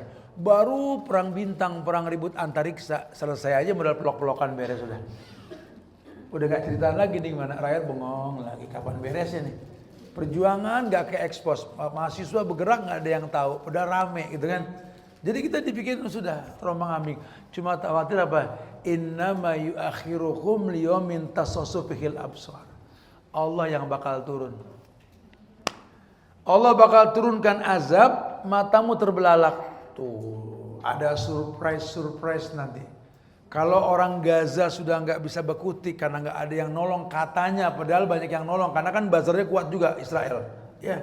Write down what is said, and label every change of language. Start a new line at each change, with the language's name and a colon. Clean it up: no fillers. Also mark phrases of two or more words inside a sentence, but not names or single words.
Indonesian: Baru perang bintang, perang ribut antariksa selesai aja modal pelok-pelokan beres sudah. Udah nggak ceritaan lagi nih mana rakyat bengong lagi kapan beresnya nih. Perjuangan nggak ke ekspos, mahasiswa bergerak nggak ada yang tahu, udah rame gitu kan. Jadi kita dipikirin sudah terombang ambing. Cuma khawatir apa?
Arabic: إنما يؤخرهم ليوم تشخص فيه الأبصار.
Indonesian: Allah yang bakal turun. Allah bakal turunkan azab, matamu terbelalak. Tuh, ada surprise nanti. Kalau orang Gaza sudah nggak bisa berkutik karena nggak ada yang nolong katanya, padahal banyak yang nolong karena kan buzzernya kuat juga Israel, ya.